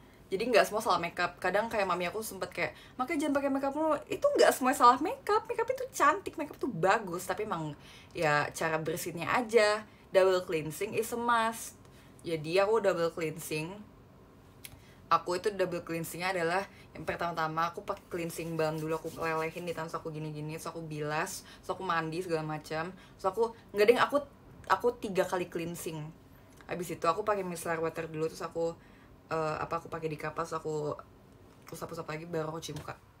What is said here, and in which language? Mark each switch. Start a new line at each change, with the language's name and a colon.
Indonesian: Jadi nggak semua salah makeup. Kadang kayak mami aku sempet kayak, makanya jangan pakai makeup dulu. Itu nggak semua salah makeup. Makeup itu cantik, makeup itu bagus, tapi emang ya cara bersihnya aja.
English: Double cleansing is a must.
Indonesian: Jadi aku double cleansing. Aku itu double cleansingnya adalah yang pertama-tama aku pakai cleansing balm dulu, aku lelehin di tangan, aku gini-gini, terus aku bilas, terus aku mandi segala macam, terus aku nggak deng, aku 3 kali cleansing. Habis itu aku pakai micellar water dulu, terus aku aku pakai di kapas, aku usap-usap lagi, baru aku cuci muka.